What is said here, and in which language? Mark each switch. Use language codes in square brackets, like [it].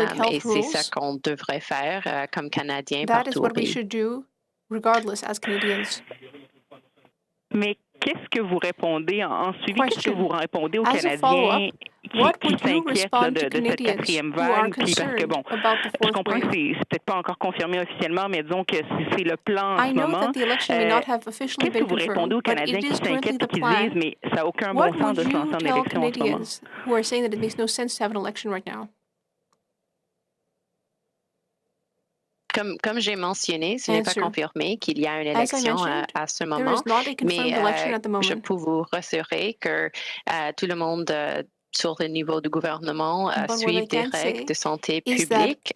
[fr] Et c'est ça qu'on devrait faire comme Canadiens partout au pays. [en] That is what we should do, regardless, as Canadians. [fr] Mais qu'est-ce que vous répondez en suivi? Qu'est-ce que vous répondez aux Canadiens qui s'inquiètent de cette quatrième vague? Puis parce que, bon, je comprends que c'est peut-être pas encore confirmé officiellement, mais disons que c'est le plan en ce moment. Qu'est-ce que vous répondez aux Canadiens qui s'inquiètent et qui disent, mais ça n'a aucun bon sens de se lancer en élection en ce moment? [en] Who are saying that it makes no sense to have an election right now? [fr] Comme j'ai mentionné, ce n'est pas confirmé qu'il y a une élection à ce moment, mais je peux vous rassurer que tout le monde sur le niveau du gouvernement suit des règles de santé publique.